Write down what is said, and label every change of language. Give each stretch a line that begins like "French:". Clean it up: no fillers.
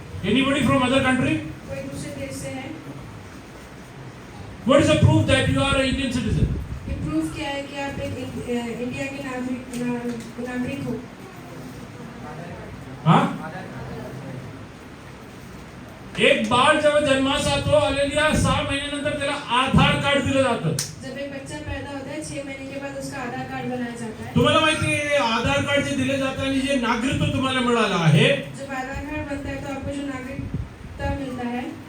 English: Anybody from other country?
Hindi: कोई दूसरे देश से है?
English: What is the proof that you are an Indian citizen?
Hindi: ये प्रूफ क्या है कि आप एक इंडिया के नागरिक हो? हाँ?
Marathi: एक बाळ जेव्हा जन्मास येतो हालेलुया 6 महिन्यानंतर त्याला आधार कार्ड दिलं जातं.
Hindi: जब एक बच्चा पैदा होता है 6 महीने के बाद उसका उसका आधार कार्ड बनाया जाता है।
Marathi: तुम्हाला माहिती आहे आधार कार्ड जे दिले जाते आणि जे नागरिकत्व तुम्हाला मिळालं आहे
Hindi: जब आधार कार्ड बनता है तो आपको जो नागरिकता मिलता है